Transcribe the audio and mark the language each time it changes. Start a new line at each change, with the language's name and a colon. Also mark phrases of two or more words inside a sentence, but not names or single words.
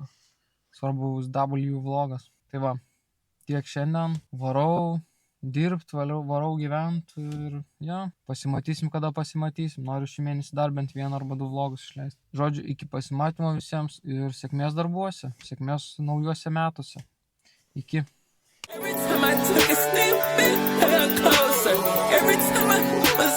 Lithuanian: Svarbu bus W vlogas. Tai va, tiek šiandien. Varau dirbt, varau gyvent ir pasimatysim, kada pasimatysim. Noriu šį mėnesį dar bent 1 arba 2 vlogus išleisti. Žodžiu, iki pasimatymo visiems ir sėkmės darbuose, sėkmės naujuose metuose. Iki.
English: Every time I took a step back, I got closer. Every time I